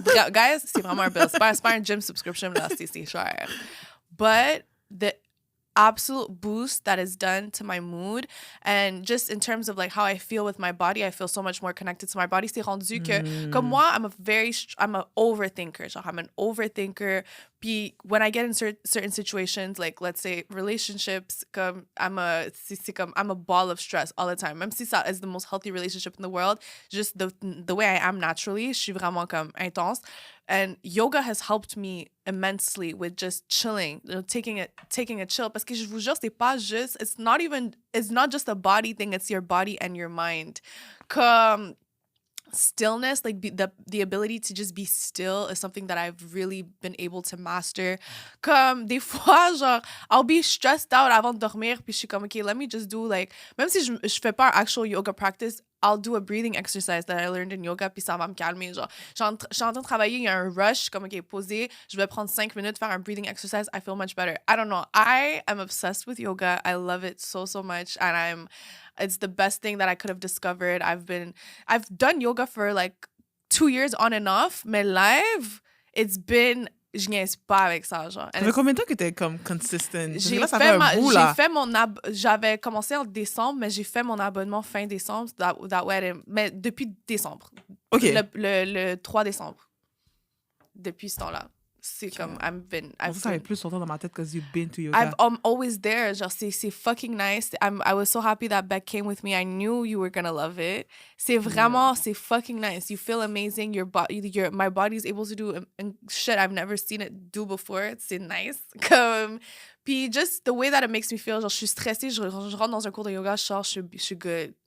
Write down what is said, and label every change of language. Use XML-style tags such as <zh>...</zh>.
<fr>Guys, c'est vraiment un bill. C'est pas un gym subscription, là. C'est cher.</fr> <en>But the absolute boost that is done to my mood and just in terms of like how I feel with my body, I feel so much more connected to my body.</en> <fr>C'est rendu que comme moi,</fr> <en>I'm a overthinker. Genre, I'm an overthinker. Puis when I get in certain situations, like let's say relationships, comme I'm a ball of stress all the time. Même si ça is the most healthy relationship in the world, just the way I am naturally,</en> <fr>je suis vraiment comme intense.</fr> <en>And yoga has helped me immensely with just chilling, you know, taking a chill.</en> <fr>Parce que je vous jure, c'est pas juste,</fr> <en>it's not just a body thing, it's your body and your mind. Comme stillness, like the ability to just be still is something that I've really been able to master. Comme des fois, genre, I'll be stressed out</en> <fr>avant de dormir, puis je suis comme,</fr> <en>okay, let me just do like,</en> <fr>même si je fais pas un</fr> <en>actual yoga practice, I'll do a breathing exercise that I learned in yoga,</en> <fr>puis ça va me calmer. Genre, je suis en train de travailler, il y a un rush, comme, OK, posé, je vais prendre 5 minutes, faire un breathing exercise,</fr> <en>I feel much better. I don't know. I am obsessed with yoga. I love it so much, and it's the best thing that I could have discovered. I've done yoga for like 2 years on and off,</en> <fr>mais</fr> <en>live, it's been...</en> <fr>Je niaise pas avec ça, genre. Ça fait combien de temps que t'es comme consistent? Là, ça fait un bout, là. J'avais commencé en décembre, mais j'ai fait mon abonnement fin décembre.</fr> <en>That way,</en> <fr>mais depuis décembre. OK. Le 3 décembre. Depuis ce temps-là. C'est comme, ça avait plus longtemps dans ma tête</fr> <en>because you've been to yoga. I'm always there.</en> <fr>Genre, c'est fucking nice.</fr> <en>I was so happy that Beck came with me. I knew you were gonna love it.</en> <fr>C'est vraiment, c'est fucking nice.</fr> <en>You feel amazing. My body is able to do shit I've never seen it do before.</en> <fr>C'est nice. Comme, puis</fr> <en>just the way that it makes me feel.</en> <fr>Genre, je suis stressée, je rentre dans un cours de yoga, je sors, je suis good.</fr>